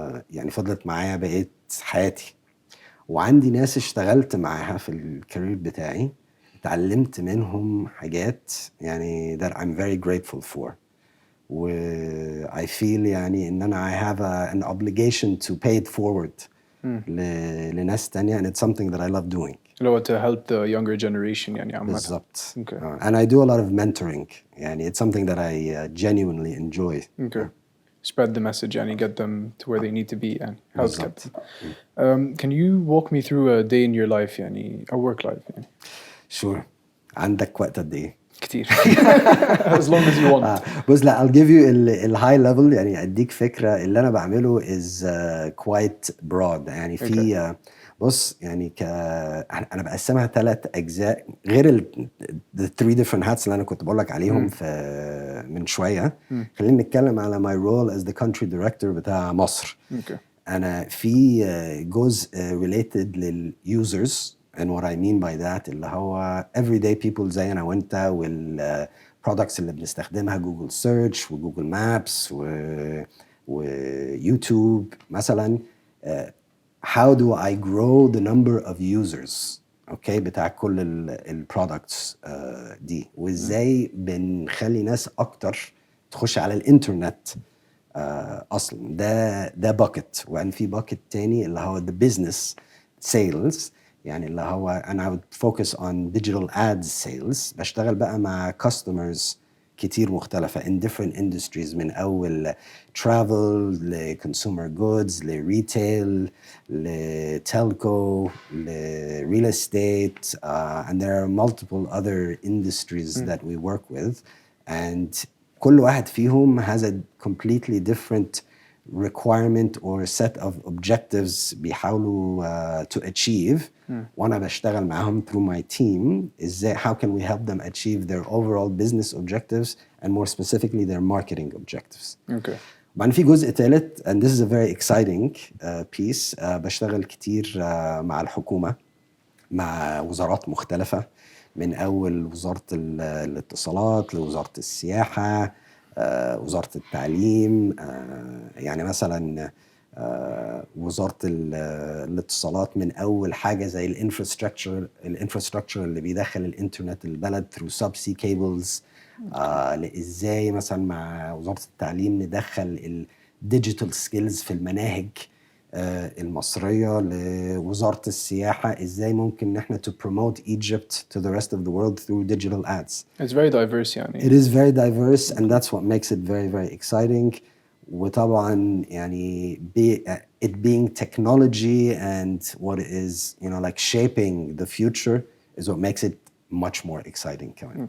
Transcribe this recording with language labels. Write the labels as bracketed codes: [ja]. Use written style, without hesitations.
[ar] يعني فضلت معايا بقيت حياتي. وعندي ناس اشتغلت معاها في الكارير بتاعي، اتعلمت منهم حاجات يعني [en] that I'm very grateful for. و I feel [ar] يعني ان انا [en] I have an obligation to pay it forward [ar] لناس تانية [en] and it's something that I love doing. [ar] اللي هو [en] to help the younger generation [ar] يعني عامة. بالظبط. اوكي. [en] and I do a lot of mentoring يعني it's something that I genuinely enjoy. [ar] اوكي. [en] Spread the message يعني get them to where they need to be and help get [ar] بالظبط. [en] them. Can you walk me through a day in your life يعني a work life يعني؟ [ar] sure. عندك وقت قد ايه؟ [en] كتير. As long as you want. [ar] بص لا [en] I'll give you [ar] الهاي ليفل يعني اديك فكره. اللي انا بعمله [en] is quite broad [ar] يعني في بص يعني انا بقسمها 3 اجزاء غير [en] the 3 different hats [ar] اللي انا كنت بقول لك عليهم في من شويه. خلينا نتكلم على [en] my role as the country director بتاع مصر. [ar] اوكي. انا في جزء related للusers [en] and what I mean by that [ar] اللي هو [en] everyday people [ar] زي انا وانت والبرودكتس اللي بنستخدمها جوجل سيرش وجوجل مابس ويوتيوب مثلا. [en] how do I grow the number of users [ar] اوكي بتاع كل البرودكتس دي، وازاي بنخلي ناس اكتر تخش على الانترنت اصلا. ده باكت. وان في باكت تاني اللي هو [en] the business sales [ar] يعني اللي هو انا [en] would focus on digital ads sales. [ar] بشتغل بقى مع [en] customers كتير مختلفة in different industries من أول travel ل consumer goods ل retail ل telco ل real estate and there are multiple other industries that we work with and [ar] كل واحد فيهم [en] has a completely different requirement or set of objectives [ar] بيحاولوا [en] to achieve. [ar] وانا بشتغل معاهم [en] through my team ازاي how can we help them achieve their overall business objectives and more specifically their marketing objectives. [ar] اوكي. بعدين في جزء ثالث [en] and this is a very exciting piece. [ar] بشتغل كتير مع الحكومة، مع وزارات مختلفة من أول وزارة الاتصالات لوزارة السياحة وزارة التعليم. يعني مثلا وزارة الاتصالات من أول حاجة زي الانفراستراكشر اللي بيدخل الإنترنت البلد [en] through subsea cables. [ar] إزاي مثلا مع وزارة التعليم ندخل الديجيتال سكيلز في المناهج المصرية. لوزارة السياحة ازاي ممكن ان احنا [en] to promote Egypt to the rest of the world through digital ads. It's very diverse يعني. It is very diverse and that's what makes it very very exciting. [ar] وطبعا يعني [en] it being technology and what is you know like shaping the future is what makes it much more exciting كمان.